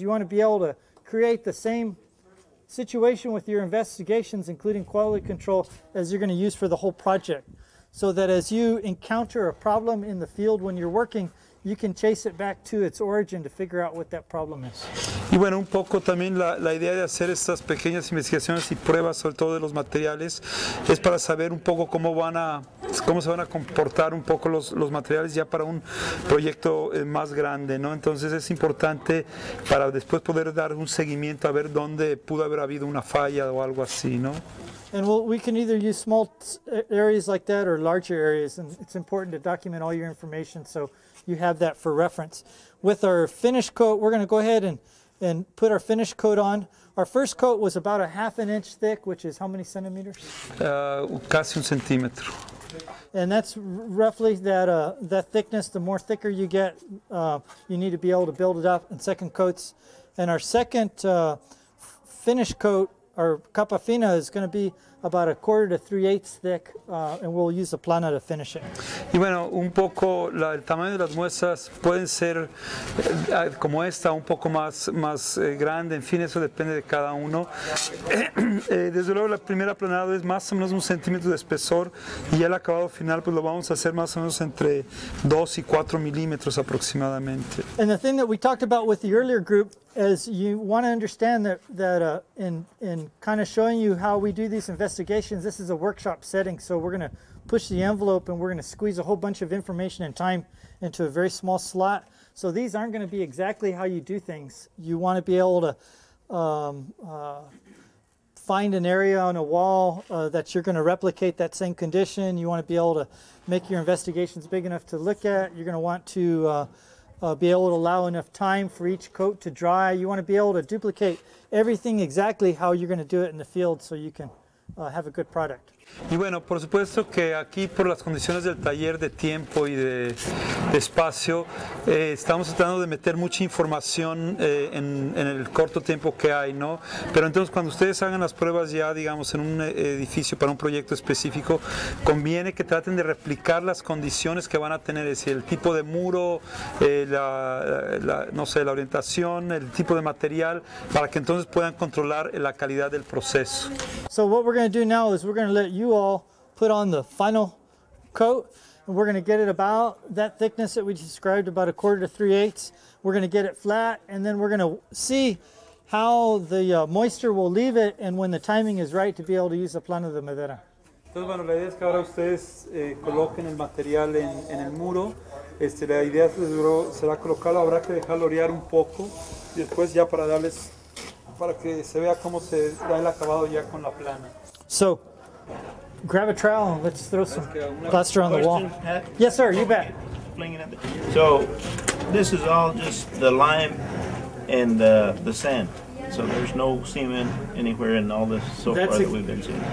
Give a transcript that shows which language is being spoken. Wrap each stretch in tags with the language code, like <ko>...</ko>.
<en>You want to be able to create the same situation with your investigations, including quality control, as you're going to use for the whole project. So that as you encounter a problem in the field when you're working, you can chase it back to its origin to figure out what that problem is.</en> <es>Y bueno, un poco también la idea de hacer estas pequeñas investigaciones y pruebas, sobre todo de los materiales, es para saber un poco cómo se van a comportar un poco los materiales ya para un proyecto más grande, ¿no? Entonces es importante para después poder dar un seguimiento a ver dónde pudo haber habido una falla o algo así, ¿no?</es> <en>And we can either use small areas like that or larger areas, and it's important to document all your information so you have that for reference. With our finish coat, we're going to go ahead and put our finish coat on. Our first coat was about a ½ inch thick, which is how many centimeters?</en> <es>Casi un centímetro.</es> <en>And that's roughly that thickness. The more thicker you get, you need to be able to build it up in second coats. And our second finish coat, our capa fina, is going to be about 1/4 to 3/8 thick, and we'll use the plana to finish it.</en> <es>Y bueno, un poco el tamaño de las muestras pueden ser como esta, un poco más grande, en fin, eso depende de cada uno. Desde luego la primera aplanado es más o menos 1 centímetro de espesor, y ya el acabado final pues lo vamos a hacer más o menos entre 2 y 4 milímetros aproximadamente.</es> <en>And the thing that we talked about with the earlier group is you want to understand that in kind of showing you how we do these investigations, this is a workshop setting, so we're going to push the envelope and we're going to squeeze a whole bunch of information and time into a very small slot. So these aren't going to be exactly how you do things. You want to be able to find an area on a wall that you're going to replicate that same condition. You want to be able to make your investigations big enough to look at. You're going to want to be able to allow enough time for each coat to dry. You want to be able to duplicate everything exactly how you're going to do it in the field so you can have a good product.</en> <es>Y bueno, por supuesto que aquí por las condiciones del taller de tiempo y de espacio, estamos tratando de meter mucha información en el corto tiempo que hay, ¿no? Pero entonces cuando ustedes hagan las pruebas ya, digamos, en un edificio para un proyecto específico, conviene que traten de replicar las condiciones que van a tener, es decir, el tipo de muro, no sé, la orientación, el tipo de material, para que entonces puedan controlar la calidad del proceso.</es> <en>So what we're going to do now is we're going to let you all put on the final coat, and we're going to get it about that thickness that we described, about 1/4 to 3/8. We're going to get it flat, and then we're going to see how the moisture will leave it and when the timing is right to be able to use the plana de madera.</en> <es>Entonces, bueno, la idea es que ahora ustedes coloquen el material en el muro La idea será colocarlo, habrá que dejarlo orear un poco y después ya para que se vea cómo se da el acabado ya con la plana.</es> <en>So, grab a trowel and let's throw some plaster on the wall. Yes, sir, you bet. So, this is all just the lime and the sand. So there's no cement anywhere in all this so far that we've been seeing.</en>